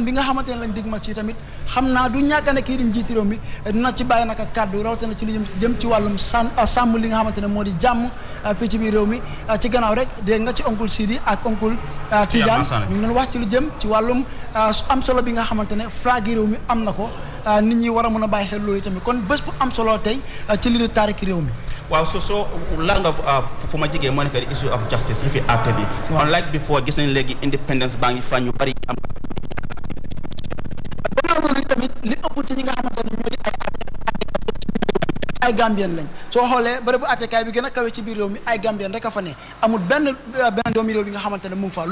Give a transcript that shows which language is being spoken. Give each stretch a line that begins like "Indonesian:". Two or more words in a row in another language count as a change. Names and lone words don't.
Wolof: bi nga xamante ne lañ digmal ci tamit xam naa du ñàkk ne kii di njiiti réew mi dina ci bàyyi naka kàddu rawatina ci lu jëm ci wàllum sàmm li nga xamante ne moo di jàmm fii ci biir réew mi ci gannaaw rek dégg nga ci oncle Sidi ak oncle Tidiane ñu ngi doon wax ci lu jëm ci wàllum am solo bi nga xamante ne flag yi réew mi am na ko nit ñi war a mën a bàyyi xel loolu tamit kon bés bu am solo tey ci li di taariki réew mi waaw so laal nga fu ma jigee moo nekk di
English: issue of justice
Wolof: yi fi àtte bi unlike before gis nañ léegi independence baa ngi fa ñu bari am gannaaw loolu tamit li ëpp ci ñi nga xamante ne ñoo di ay Gambien lañ soo xoolee bërëbu àttekaay bi gën a kawe ci biir réew mi ay Gambien rek a fa ne amul benn doomi réew bi nga xamante ne mu ngi fa